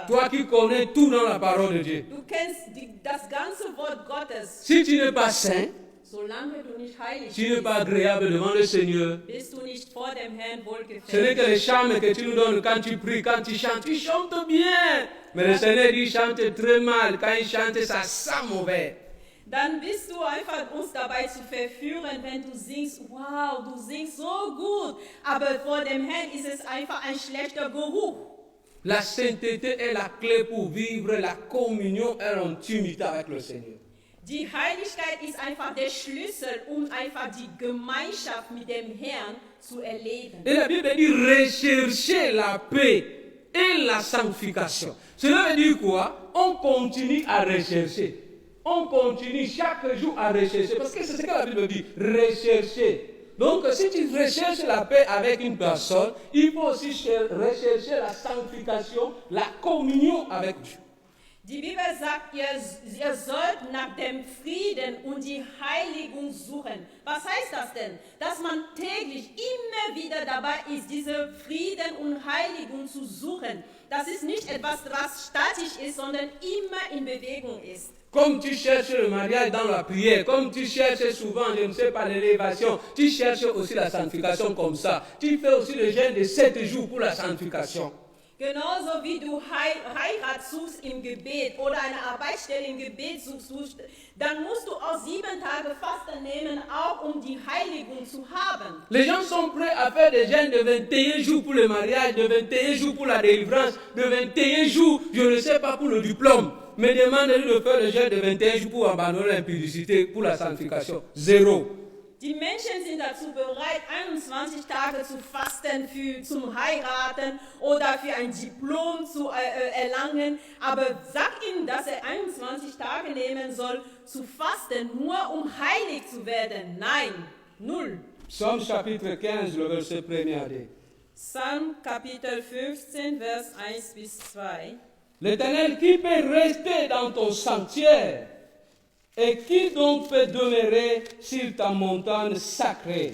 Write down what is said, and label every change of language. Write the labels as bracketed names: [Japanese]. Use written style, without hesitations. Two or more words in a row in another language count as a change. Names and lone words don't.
[French] Toi qui connais tout dans la parole de Dieu. [German] Du kennst das ganze Wort Gottes. [French] Si tu n'es pas saint, [German] Solange du nicht heilig [French] tu n'es pas agréable devant le Seigneur. [German] bist du nicht vor dem Herrn [French] Ce n'est que [German] wohlgefällig. [French] les chants que tu nous donnes quand tu pries, quand tu chantes bien. Mais le Seigneur dit, chante très mal. Quand il chante, ça sent mauvais. [German] Dann bist du einfach uns dabei zu verführen, wenn du singst, wow, du singst so gut, aber vor dem Herrn ist es einfach ein schlechter Geruch. [French] La sainteté est la clé pour vivre la communion et l'intimité avec le Seigneur. [German] Die Heiligkeit ist einfach der Schlüssel, um einfach die Gemeinschaft mit dem Herrn zu erleben. [French] Et la Bible dit rechercher la paix et la sanctification. Cela veut dire quoi? On continue à rechercher. On continue chaque jour à rechercher. Parce que c'est ce que la Bible dit, rechercher. Donc si tu recherches la paix avec une personne, il faut aussi rechercher la sanctification, la communion avec Dieu. [German] Die Bibel sagt, ihr sollt nach dem Frieden und die Heiligung suchen. Was heißt das denn? Dass man täglich immer wieder dabei ist, diese Frieden und Heiligung zu suchen. Das ist nicht etwas, was statisch ist, sondern immer in Bewegung ist. [French] Comme tu cherches le mariage dans la prière, comme tu cherches souvent, je ne sais pas, l'élévation, tu cherches aussi la sanctification comme ça. Tu fais aussi le jeûne de 7 jours pour la sanctification. [German] Genauso wie du Heirat suchst im Gebet oder eine Arbeitsstelle im Gebet suchst, dann musst du auch 7 Tage Fasten nehmen, auch um die Heiligung zu haben. [French] Les gens sont prêts à faire des jeûnes de 21 jours pour le mariage, de 21 jours pour la délivrance, de 21 jours, je ne sais pas, pour le diplôme. Mais demande-lui de faire le jeûne de 21 jours pour abandonner l'impudicité, pour la sanctification. Zéro. [German] Die Menschen sind dazu bereit, 21 Tage zu fasten zum Heiraten oder für ein Diplom zu erlangen. Aber sag ihm, dass er 21 Tage nehmen soll, zu fasten, nur um heilig zu werden. Nein, null. [French] Psaume chapitre 15, le verset 1 à 2. [German] Psalm Kapitel 15, Vers 1 bis 2. [French] L'Éternel, qui peut rester dans ton sanctuaire? Et qui donc peut demeurer sur ta montagne sacrée?